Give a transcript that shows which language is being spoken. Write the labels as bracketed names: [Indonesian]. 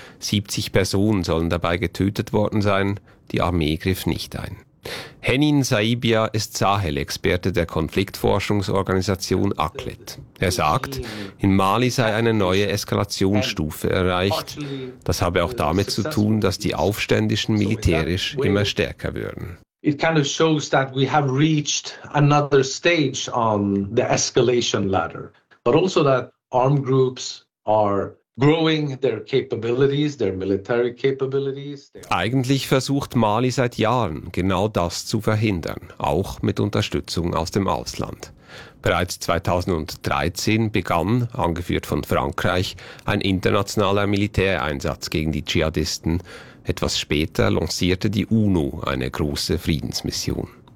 [German] 70 Personen sollen dabei getötet worden sein, die Armee griff nicht ein. Henin Saibia ist Sahel-Experte der Konfliktforschungsorganisation ACLED. Er sagt, in Mali sei eine neue Eskalationsstufe erreicht. Das habe auch damit zu tun, dass die Aufständischen militärisch immer stärker würden. [English] It kind of shows that we have reached another stage on the escalation ladder, but also that armed groups are growing their capabilities, their military capabilities. [German] Eigentlich versucht Mali seit Jahren genau das zu verhindern, auch mit Unterstützung aus dem Ausland. Bereits 2013 begann, angeführt von Frankreich, ein internationaler Militäreinsatz gegen die Dschihadisten. Etwas später lancierte die UNO eine große Friedensmission.